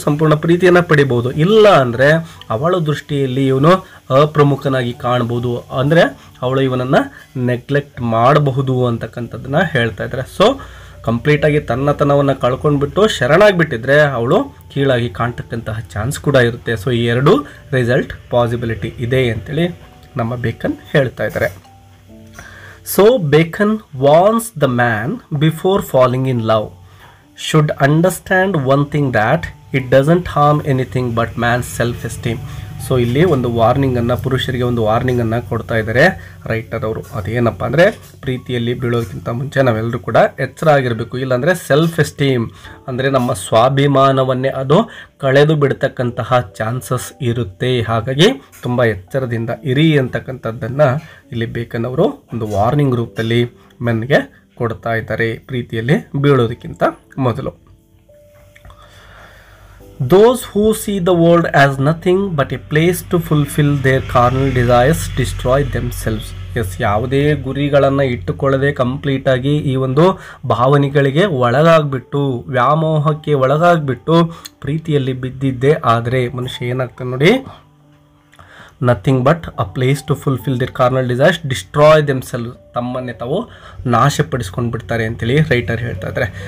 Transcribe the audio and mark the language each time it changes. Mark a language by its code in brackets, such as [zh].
[kn] ಸಂಪೂರ್ಣ ಪ್ರೀತಿಯನ್ನು ಪಡಿಬೋದು. ಇಲ್ಲ ಅಂದರೆ ಅವಳ ದೃಷ್ಟಿಯಲ್ಲಿ ಇವನು ಅಪ್ರಮುಖನಾಗಿ ಕಾಣ್ಬೋದು, ಅಂದರೆ ಅವಳು ಇವನನ್ನು ನೆಗ್ಲೆಕ್ಟ್ ಮಾಡಬಹುದು ಅಂತಕ್ಕಂಥದ್ದನ್ನು ಹೇಳ್ತಾ ಇದ್ದಾರೆ. ಸೊ ಕಂಪ್ಲೀಟಾಗಿ ತನ್ನತನವನ್ನು ಕಳ್ಕೊಂಡ್ಬಿಟ್ಟು ಶರಣಾಗಿಬಿಟ್ಟಿದ್ರೆ ಅವಳು ಕೀಳಾಗಿ ಕಾಣ್ತಕ್ಕಂತಹ ಚಾನ್ಸ್ ಕೂಡ ಇರುತ್ತೆ. ಸೊ ಈ ಎರಡು ರಿಸಲ್ಟ್ ಪಾಸಿಬಿಲಿಟಿ ಇದೆ ಅಂತೇಳಿ ನಮ್ಮ ಬೇಕನ್ ಹೇಳ್ತಾ ಇದ್ದಾರೆ. [en] So Bacon warns the man before falling in love should understand one thing, that it doesn't harm anything but man's self-esteem. [kn] So ಇಲ್ಲಿ ಒಂದು ವಾರ್ನಿಂಗನ್ನು, ಪುರುಷರಿಗೆ ಒಂದು ವಾರ್ನಿಂಗನ್ನು ಕೊಡ್ತಾ ಇದ್ದಾರೆ ರೈಟರ್ ಅವರು. ಅದೇನಪ್ಪ ಅಂದರೆ ಪ್ರೀತಿಯಲ್ಲಿ ಬೀಳೋದಕ್ಕಿಂತ ಮುಂಚೆ ನಾವೆಲ್ಲರೂ ಕೂಡ ಎಚ್ಚರ ಆಗಿರಬೇಕು. ಇಲ್ಲಾಂದರೆ ಸೆಲ್ಫ್ ಎಸ್ಟೀಮ್ ಅಂದರೆ ನಮ್ಮ ಸ್ವಾಭಿಮಾನವನ್ನೇ ಅದು ಕಳೆದು ಬಿಡ್ತಕ್ಕಂತಹ ಚಾನ್ಸಸ್ ಇರುತ್ತೆ. ಹಾಗಾಗಿ ತುಂಬ ಎಚ್ಚರದಿಂದ ಇರಿ ಅಂತಕ್ಕಂಥದ್ದನ್ನು ಇಲ್ಲಿ ಬೇಕನ್ ಅವರು ಒಂದು ವಾರ್ನಿಂಗ್ ರೂಪದಲ್ಲಿ ಮೆನ್ಗೆ ಕೊಡ್ತಾ ಇದ್ದಾರೆ ಪ್ರೀತಿಯಲ್ಲಿ ಬೀಳೋದಕ್ಕಿಂತ ಮೊದಲು. [en] Those who see the world as nothing but a place to fulfill their carnal desires destroy themselves. [kn] ಯಾವುದೇ ಗುರಿಗಳನ್ನು ಇಟ್ಟುಕೊಳ್ಳದೆ ಕಂಪ್ಲೀಟಾಗಿ ಈ ಒಂದು ಭಾವನೆಗಳಿಗೆ ಒಳಗಾಗ್ಬಿಟ್ಟು ವ್ಯಾಮೋಹಕ್ಕೆ ಒಳಗಾಗ್ಬಿಟ್ಟು ಪ್ರೀತಿಯಲ್ಲಿ ಬಿದ್ದಿದ್ದೆ ಆದರೆ ಮನುಷ್ಯ ಏನಾಗ್ತಾನೆ ನೋಡಿ, [en] nothing but a place to fulfil their carnal desires, destroy themselves, [kn] ತಮ್ಮನ್ನೇ ತಾವು ನಾಶಪಡಿಸ್ಕೊಂಡು ಬಿಡ್ತಾರೆ ಅಂತೇಳಿ ರೈಟರ್ ಹೇಳ್ತಾ ಇದ್ದಾರೆ.